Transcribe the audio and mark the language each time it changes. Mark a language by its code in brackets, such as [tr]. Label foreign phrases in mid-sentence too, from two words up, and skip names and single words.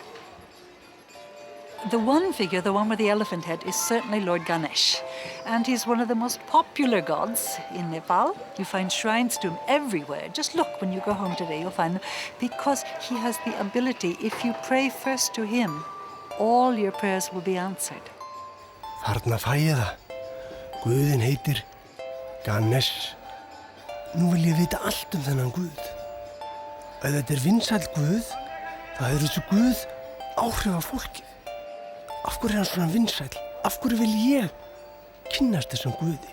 [en] The one figure, the one with the elephant head, is certainly Lord Ganesh. And he's one of the most popular gods in Nepal. You find shrines to him everywhere. Just look when you go home today, you'll find them. Because he has the ability, if you pray first to him, all your prayers will be answered. [is] Þarna fæ ég það. Guðinn heitir Ganesh. Nú vil ég vita allt þennan Guð. Ef þetta vinsæll Guð, þá hefur þessu Guð áhrif á fólkið. Af hverju hann svona vinsæll? Af hverju vil ég kynnast þessum Guði?